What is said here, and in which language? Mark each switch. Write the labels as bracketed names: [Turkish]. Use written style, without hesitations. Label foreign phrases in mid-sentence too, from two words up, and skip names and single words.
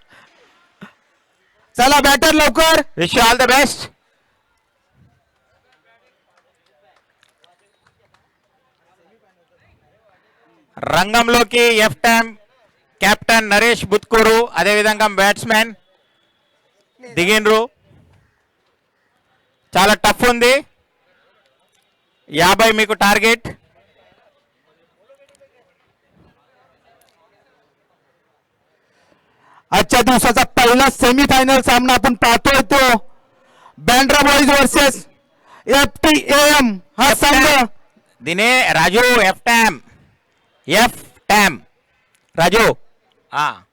[Marathi] चला बॅटर लवकर. [English] wish you all the best. [Telugu] రంగంలోకి ఎఫ్ టైమ్ కెప్టెన్ నరేష్ బుత్కూరు అదేవిధంగా బ్యాట్స్మెన్ దిగిండ్రు. చాలా టఫ్ ఉంది. 50 మీకు టార్గెట్. [Marathi] आजच्या दिवसाचा पहिला सेमीफायनल सामना आपण पाहतोय तो बँड्रा बॉईज वर्सेस FTAM हा संघ. दिने राजू एफ टॅम राजू हा